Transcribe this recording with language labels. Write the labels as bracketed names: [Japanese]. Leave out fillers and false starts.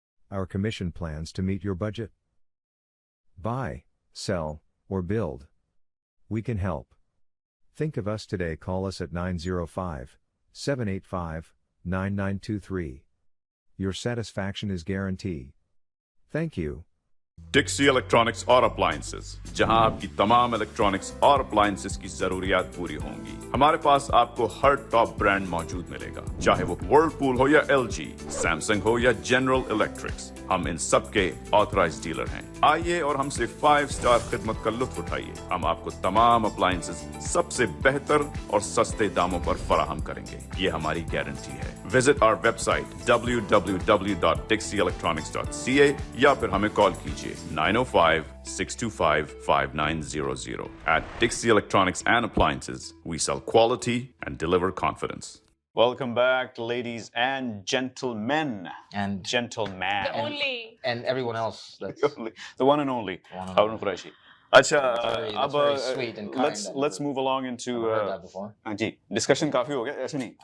[English] Our commission plans to meet your budget. Buy, sell, or build. We can help. Think of us today. Call us at 905-785-9923. Your satisfaction is guaranteed. Thank you. [Hindi] Dixie Electronics और Appliances, जहां आपकी तमाम electronics और appliances की जरूरियात पूरी होंगी। हमारे पास आपको हर टॉप ब्रांड मौजूद मिलेगा, चाहे वो Whirlpool हो या LG, Samsung हो या General Electrics, हम इन सब के ऑथराइज्ड डीलर हैं। आइए और हमसे 5 स्टार खिदमत का लुत्फ उठाइए। हम आपको तमाम अप्लायंसेस सबसे बेहतर और सस्ते दामों पर फराहम करेंगे, ये हमारी गारंटी है। [English] visit our website [Hindi] www.dixieelectronics.ca या फिर हमें कॉल कीजिए 905-625-5900. [English] At Dixie Electronics and Appliances, we sell quality and deliver confidence. Welcome back, ladies and gentlemen. And gentleman. The only. And everyone else. That's The one and only. Harun Quraishi. [Hindi] अच्छा, अब [English] let's move along into. [Hindi] हाँ जी, discussion काफी हो गया, ऐसे नहीं?